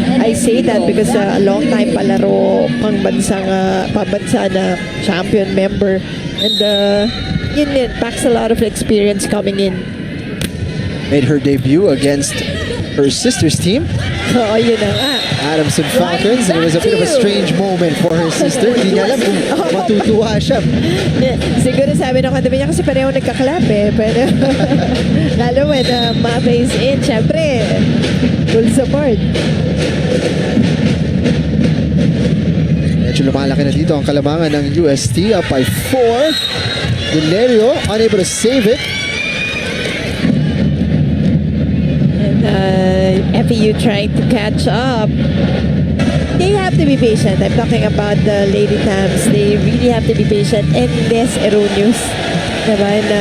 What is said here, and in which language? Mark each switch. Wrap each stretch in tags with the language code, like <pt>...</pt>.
<en>I say that because a long time palaro, pambansa na champion member, and yun packs a lot of experience coming in. Made her debut against her sister's team,</en> <tl>Oo, yun na nga.</tl> <en>Adamson Falcons, and it was a bit of a strange moment for her sister.</en> <tl>Hindi niya alam kung matutuwa siya. Siguro sabi ng katabi niya kasi pareho nagkaklap eh. Pero lalo</tl> <en>when Mata is in,</en> <tl>syempre,</tl> <en>full support.</en> <tl>Medyo lumalaki na dito ang kalamangan ng UST, up by 4.</tl> <en>Valerio unable to save it. FEU trying to catch up. They have to be patient. I'm talking about the Lady Tams. They really have to be patient and less erroneous. Diba?</en>